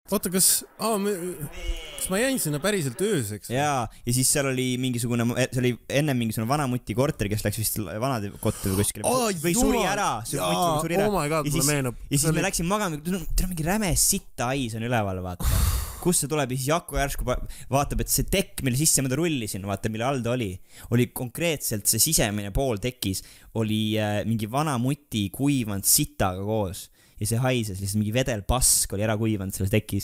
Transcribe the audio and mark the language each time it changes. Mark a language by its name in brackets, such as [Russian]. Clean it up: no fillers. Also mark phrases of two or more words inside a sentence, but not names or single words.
[Estonian] oota, kas ma jäin sinna päriselt ööseks? ja siis seal oli mingisugune, see oli enne mingisugune vana muti korter, kes läks vist vanade kotta või kuskile või suri ära. [English] Oh my god, [Estonian] mulle meenub. Ja siis me läksime magama, teil on mingi räme sitta hais on üleval, vaata. Kus see tuleb ja siis Jaku järsku vaatab, et see tekk, mille sisse ma ta rullisin, vaata, mille all ta oli konkreetselt see sisemine pool tekis, oli mingi vana muti kuivanud sitaga koos ja see haises, lihtsalt mingi vedelpask oli ära kuivanud selles tekis.